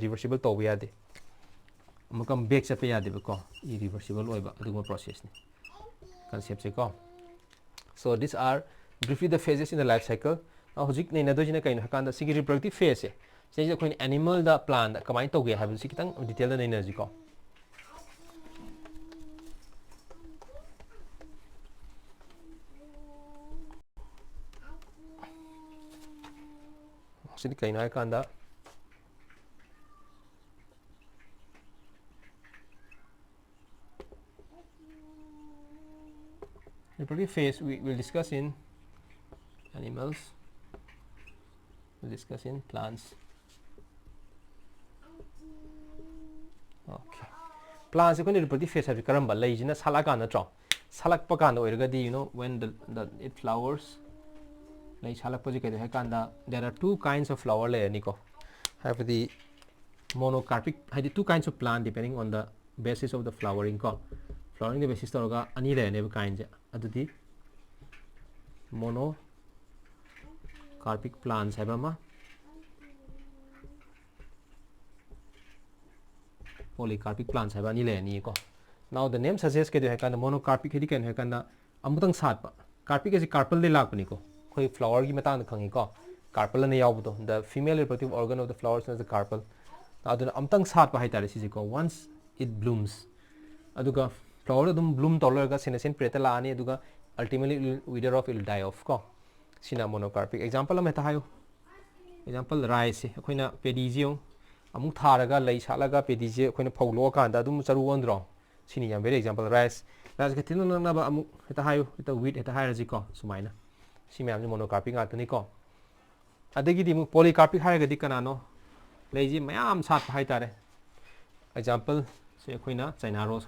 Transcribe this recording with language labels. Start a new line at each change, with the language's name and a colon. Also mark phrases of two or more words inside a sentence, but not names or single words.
Manipuri: ꯔꯤꯚꯔꯁꯤꯕꯜ ꯇꯧꯕ ꯌꯥꯗꯦ ꯑꯃꯨꯛꯀ ꯕꯦꯛ ꯆꯠꯄ ꯌꯥꯗꯦꯕꯀꯣ ꯏꯔꯤꯚꯔꯁꯤꯕꯜ ꯑꯣꯏꯕ ꯑꯗꯨꯒꯨꯝꯕ ꯄ꯭ꯔꯣꯁꯦꯁꯅꯤ ꯀꯟꯁꯦꯞꯁꯦ ꯀꯣ
English: so these are briefly the phases in the life cycle
Manipuri: ꯍꯧꯖꯤꯛ ꯅꯩꯅꯗꯣꯏꯁꯤꯅ ꯀꯩꯅꯣ ꯍꯥꯏꯀꯥꯟꯗ ꯁꯤꯒꯤ
English: reproductive phase
Manipuri: ꯁꯤꯁꯦ ꯑꯩꯈꯣꯏꯅ ꯑꯦꯅꯤꯃꯦꯜꯗ ꯄ꯭ꯂꯥꯟꯗ ꯀꯃꯥꯏꯅ ꯇꯧꯒꯦ ꯍꯥꯏꯕꯁꯤ ꯈꯤꯇꯪ ꯗꯤꯇꯦꯜꯗ ꯅꯩꯅꯁꯤꯀꯣ
English: ꯁꯤꯗꯤ ꯀꯩꯅꯣ ꯍꯥꯏꯀꯥꯟꯗ reproductive phase we will discuss in animals, we'll discuss in plants. Okay.
Manipuri: Plants ꯑꯩꯈꯣꯏꯅ
English: reproductive phase
Manipuri: ꯍꯥꯏꯕꯁꯤ ꯀꯔꯝꯕ ꯂꯩꯁꯤꯅ ꯁꯥꯠꯂꯛꯑꯀꯥꯟꯗ ꯅꯠꯇ꯭ꯔꯣ ꯁꯥꯠꯂꯛꯄ ꯀꯥꯟꯗ ꯑꯣꯏꯔꯒꯗꯤ
English: when it flowers
Manipuri: ꯂꯩ ꯁꯥꯠꯂꯛꯄꯁꯤ ꯀꯩꯗꯧ ꯍꯥꯏ ꯀꯥꯟꯗ
English: there are two kinds of flower
Manipuri: ꯂꯩꯔꯅꯤꯀꯣ ꯍꯥꯏꯕꯗꯤ
English: monocarpic ꯍꯥꯏꯗꯤ two kinds of plant depending on the basis of the flowering ꯀꯣ flowering ꯗ basis
Manipuri: ꯇꯧꯔꯒ ꯑꯅꯤ ꯂꯩꯔꯅꯦꯕ ꯀꯥꯏꯟꯁꯦ ꯑꯗꯨꯗꯤ
English: monocarpic plants
Manipuri: ꯍꯥꯏꯕ ꯑꯃ
English: polycarpic plants ꯍꯥꯏꯕ
Manipuri: ꯑꯅꯤ ꯂꯩꯔꯅꯤꯀꯣ
English: now the name suggests
Manipuri: ꯀꯩꯗꯧ ꯍꯥꯏ ꯀꯥꯟꯗ monocarpic ꯍꯥꯏꯗꯤ ꯀꯩꯅꯣ ꯍꯥꯏ ꯀꯥꯟꯗ ꯑꯃꯨꯛꯇꯪ ꯁꯥꯠꯄ carpic ꯑꯁꯤ carpelꯗꯩ ꯂꯥꯛꯄꯅꯤꯀꯣ ꯑꯩꯈꯣꯏ flowerꯒꯤ ꯃꯇꯥꯡꯗ ꯈꯪꯉꯤꯀꯣ carpel ꯑꯅ ꯌꯥꯎꯕꯗꯣ
English: the female reproductive organ of the flowers is the carpel
Manipuri: ꯑꯗꯨꯅ ꯑꯃꯨꯛꯇꯪ ꯁꯥꯠꯄ ꯍꯥꯏꯇꯥꯔꯦ ꯁꯤꯁꯦꯀꯣ once
English: it blooms
Manipuri: ꯑꯗꯨꯒ ꯐ꯭ꯂꯥꯋꯔ ꯑꯗꯨꯝ ꯕ꯭ꯂꯨꯝ ꯇꯧꯔ ꯂꯩꯔꯒ ꯁꯦꯅꯦꯁꯤꯌꯟ ꯄꯤꯔꯤꯌꯗꯇ ꯂꯥꯛꯑꯅꯤ ꯑꯗꯨꯒ
English: ultimately wither off will die off
Manipuri: ꯀꯣ ꯁꯤꯅ monocarpic example ꯑꯃ ꯍꯦꯛꯇ ꯍꯥꯏꯌꯨ example ꯔꯥꯏꯁꯁꯦ ꯑꯩꯈꯣꯏꯅ ꯄꯦꯗꯤꯁꯦ ꯌꯦꯡꯉꯨ ꯑꯃꯨꯛ ꯊꯥꯔꯒ ꯂꯩ ꯁꯥꯠꯂꯒ ꯄꯦꯗꯤꯁꯦ ꯑꯩꯈꯣꯏꯅ ꯐꯧ ꯂꯣꯛꯑꯀꯥꯟꯗ ꯑꯗꯨꯝ ꯆꯔꯨ ꯑꯣꯟꯗ꯭ꯔꯣ ꯁꯤꯅꯤ ꯌꯥꯝ
English: very example
Manipuri: ꯔꯥꯏꯁꯀ ꯊꯤꯟꯅ ꯅꯛꯅꯕ ꯑꯃꯨꯛ ꯍꯦꯛꯇ ꯍꯥꯏꯌꯨ ꯍꯦꯛꯇ ꯋꯤꯠ ꯍꯦꯛꯇ ꯍꯥꯏꯔꯁꯤꯀꯣ ꯁꯨꯃꯥꯏꯅ ꯁꯤ ꯃꯌꯥꯝꯁꯦ monocarpic ꯉꯥꯛꯇꯅꯤꯀꯣ ꯑꯗꯒꯤꯗꯤ ꯑꯃꯨꯛ polycarpic ꯍꯥꯏꯔꯒꯗꯤ ꯀꯅꯥꯅꯣ ꯂꯩꯁꯦ ꯃꯌꯥꯝ ꯁꯥꯠꯄ ꯍꯥꯏꯇꯥꯔꯦ ꯑꯦꯛꯖꯥꯝꯄꯜ ꯁꯦ ꯑꯩꯈꯣꯏꯅ ꯆꯩꯅꯥ ꯔꯣꯁ